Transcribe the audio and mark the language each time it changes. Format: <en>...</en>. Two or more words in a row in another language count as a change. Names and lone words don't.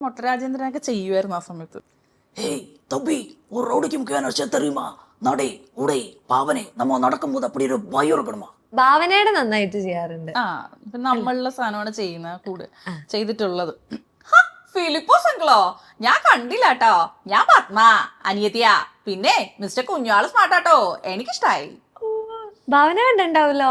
<ml>മൊട്ടരാജേന്ദ്രനൊക്കെ ചെയ്യുമായിരുന്നു ആ സമയത്ത്.</ml> <ta>ஏய் தம்பி ஒரு ரவுடிக்கு முக்கியமான விஷயம் தெரியுமா? நடை உடை பாவனை நம்ம நடக்கும்போது அப்படி ஒரு பயம் இருக்கணுமா?</ta> <ml>ഭാവനയുടെ നന്നായിട്ട് ചെയ്യാറുണ്ട്. ആ ഇപ്പൊ നമ്മളുള്ള സാധനമാണ് ചെയ്യുന്ന കൂടെ ചെയ്തിട്ടുള്ളത്. ഫിലിപ്പോസ് അങ്കിളോ ഞാൻ കണ്ടില്ല കേട്ടോ. ഞാൻ പത്മ അനിയത്തിയാ. പിന്നെ മിസ്റ്റർ കുഞ്ഞാള് സ്മാർട്ടാട്ടോ, എനിക്കിഷ്ടായി. ഭാവന കണ്ടിണ്ടാവല്ലോ.</ml>